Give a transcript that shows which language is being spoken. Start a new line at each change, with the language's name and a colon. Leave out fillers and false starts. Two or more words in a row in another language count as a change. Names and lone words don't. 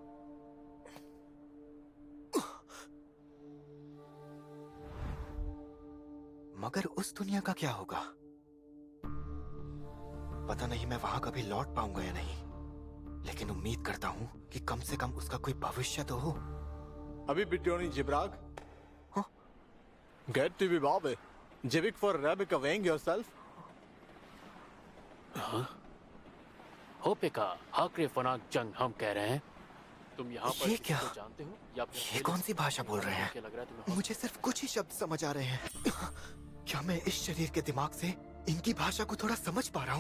Hindi: मगर उस दुनिया का क्या होगा? पता नहीं मैं वहां कभी लौट पाऊंगा या नहीं, लेकिन उम्मीद करता हूं कि कम से कम उसका कोई भविष्य तो हो। Abi bid Johnny Jibrag? Huh? Get to be Bobby. Jivik for Rebecca weighing yourself? होपेका आखिरी फनाक जंग हम कह रहे हैं। तुम यहाँ पर ये क्या? किसी को जानते हो या फिर ये कौन सी भाषा बोल रहे क्या लग रहा है हैं? तुम्हें? मुझे सिर्फ कुछ ही शब्द समझ आ रहे हैं। क्या मैं इस शरीर के दिमाग से इनकी भाषा को थोड़ा समझ पा रहा हूँ?